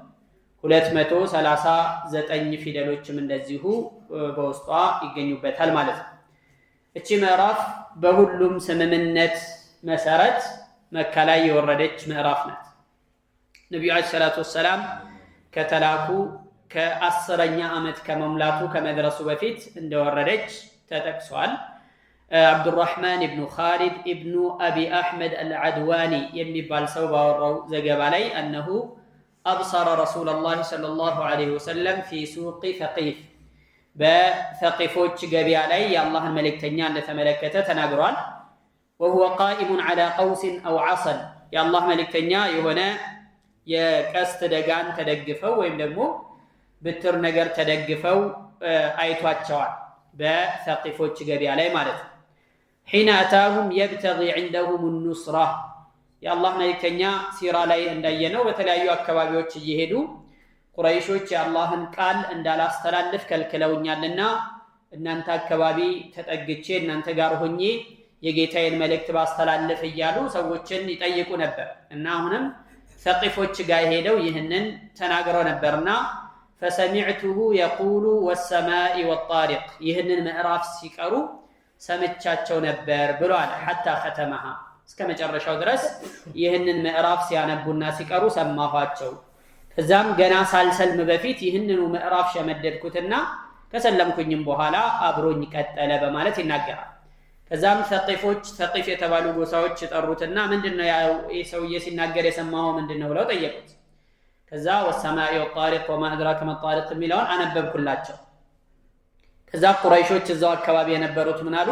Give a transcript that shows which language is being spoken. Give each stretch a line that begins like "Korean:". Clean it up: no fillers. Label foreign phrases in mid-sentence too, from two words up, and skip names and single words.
Amharic: 239 ፊደሎችም እንደዚሁ በውስጧ ይገኙበታል ማለት ነው። እቺ ምዕራፍ በሁሉም ስምምነት መሰረት መካ ላይ የወረደች ምዕራፍ ናት። ነብዩ
Arabic: عليه الصلاة والسلام
Amharic: ከተላኩ ከ10ኛ ዓመት ከመሙላቱ ከመድረሱ በፊት እንደወረደች ተጠቅሷል። አብዱራህማን ኢብኑ ኻሊድ ኢብኑ አቢ አሕመድ አልዓድዋኒ የሚባል ሰው ባወራው ዘገባ ላይ
Arabic: أنه أبصر رسول الله صلى الله عليه وسلم في سوق ثقيف
Amharic: በثقيፎች ገበያ ላይ የአላህን መልእክተኛ እንደተመለከተ ተናግሯል።
Arabic: وهو قائم على قوس أو عصا
Amharic: የአላህ መልእክተኛ የሆነ የቀስት ደጋን ተደግፈው ወይም ደግሞ ብትር ነገር ተደግፈው አይቷቸዋል በثقيፎች ገበያ ላይ ማለት ነው።
Arabic: حين أتاهم يبتغي عندهم النصرة
Amharic: የአላህ መልእክተኛ ሲራ ላይ እንዳየነው በተለያዩ አካባቢዎች እየሄዱ ቁረይሾች የአላህን ቃል እንዳላስተላልፍ ከልክለውኛልና እናንተ አካባቢ ተጠግቼ እናንተ ጋር ሆኜ የጌታዬን መልእክት ባስተላልፍ እያሉ ሰዎችን ይጠይቁ ነበር እና አሁንም ሰቂፎች ጋር ሄደው ይህንን ተናግረው ነበርና
Arabic: فسمعته يقول والسماء والطارق
Amharic: ይህንን ምዕራፍ ሲቀሩ ሰምቻቸው ነበር ብሏል።
Arabic: حتى ختمها
Amharic: እስከ መጨረሻው ድረስ ይህንን ምዕራፍ ሲያነቡና ሲቀሩ ሰማኋቸው። ከዛም ገና ሳልሰልም በፊት ይህንኑ ምዕራፍ ሸመደድኩትና ከሰለምኩኝም በኋላ አብሮኝ ቀጠለ በማለት ይናገራል። ከዛም ሰቂፍ የተባሉ ጎሳዎች ጠሩትና ምንድነው ይህ ሰውዬ ሲናገር የሰማኸው ምንድነው ብለው ጠየቁት። ከዛ
Arabic: والسماء والطارق وما أدراك ما الطارق
Amharic: የሚለውን አነበብኩላቸው። ከዛ ቁረይሾች እዛው አካባቢ የነበሩት ምን አሉ?